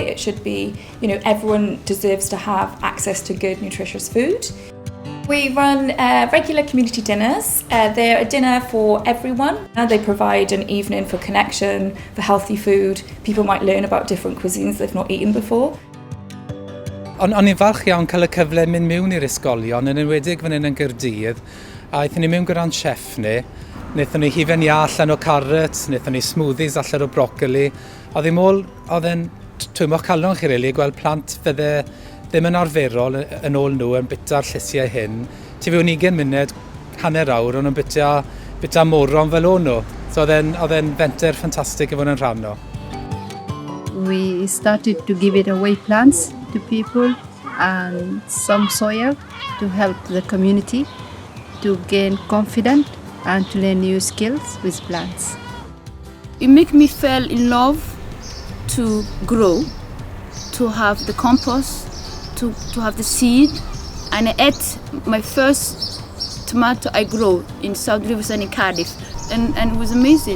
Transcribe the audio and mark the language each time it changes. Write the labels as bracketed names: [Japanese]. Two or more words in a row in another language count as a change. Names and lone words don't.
[English] It should be, everyone deserves to have access to good, nutritious food. We run regular community dinners. They're a dinner for everyone. They provide an evening for connection, for healthy food. People might learn about different cuisines they've not eaten before. [Welsh] O'n i'n falch iawn cael y cyfle mynd mewn i'r ysgolion, yn enwedig fan hyn yn Nghaerdydd, a aethon ni mewn gyda'n chef ni. Wnaethon ni hufen ia allan o carrots, wnaethon ni smoothies allan o brocoli. Oedd e'n twymwch calon chi rili, gweld plant fydde ddim yn arferol yn ôl nhw yn bita'r llysiau hyn. Ti fewn 20 munud, hanner awr, o'n nhw'n bita moron fel o'n nhw. So oedd e'n fenter ffantastig i fod yn rhan o. [English] We started to give it away plants to people and some soil to help the community to gain confidence and to learn new skills with plants. It made me fall in love to grow, to have the compost, to have the seed, and I ate my first tomato I grew in South Riverside in Cardiff, and it was amazing.